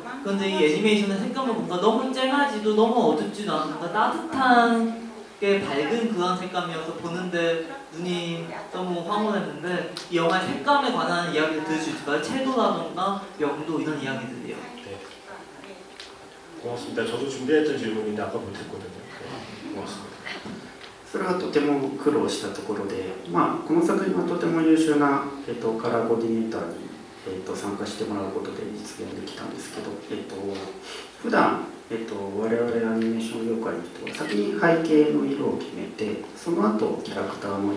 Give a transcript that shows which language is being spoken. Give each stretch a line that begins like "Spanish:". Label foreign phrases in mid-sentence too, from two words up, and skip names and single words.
Korean: 그런데 이 애니메이션의 색감을 보니까 너무 쨍하지도 너무 어둡지도 않고 따뜻한 게 밝은 그런 색감이어서 보는데 눈이 너무 황홀했는데 이 영화의 색감에 관한 이야기를 들을 수 있을까요? 채도라던가 명도 이런 이야기들이요. 네. 고맙습니다. 저도 준비했던 질문인데 아까 못했거든요. 네. 고맙습니다.
Japanese: それはとても苦労したところで、この作品はとても優秀な、カラーコーディネーターに、参加してもらうことで実現できたんですけど、普段、我々アニメーション業界の人は先に背景の色を決めて、その後キャラクターの